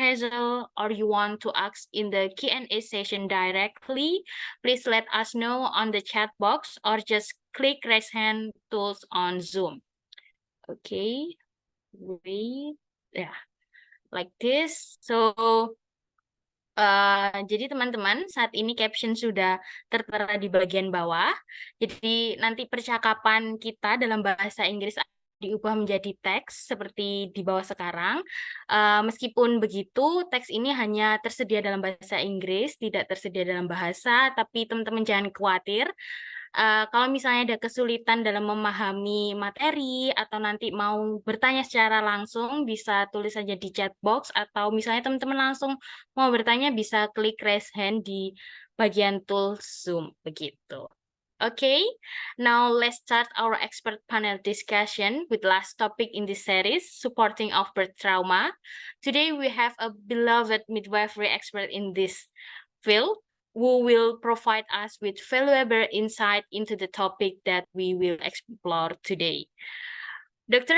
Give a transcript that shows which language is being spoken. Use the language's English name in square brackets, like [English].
[English] Hazel, or you want to ask in the Q&A session directly, please let us know on the chat box or just click raise hand tools on Zoom. Okay, wait, yeah, like this. [Indonesian] So, jadi teman-teman, saat ini caption sudah tertera di bagian bawah. Jadi nanti percakapan kita dalam bahasa Inggris diubah menjadi teks seperti di bawah sekarang. Meskipun begitu, teks ini hanya tersedia dalam bahasa Inggris, tidak tersedia dalam bahasa, tapi teman-teman jangan khawatir. Kalau misalnya ada kesulitan dalam memahami materi atau nanti mau bertanya secara langsung, bisa tulis saja di chat box, atau misalnya teman-teman langsung mau bertanya bisa klik raise hand di bagian tools Zoom, begitu. [English] Okay, now let's start our expert panel discussion with last topic in this series, supporting of birth trauma. Today we have a beloved midwifery expert in this field, who will provide us with valuable insight into the topic that we will explore today. Dr.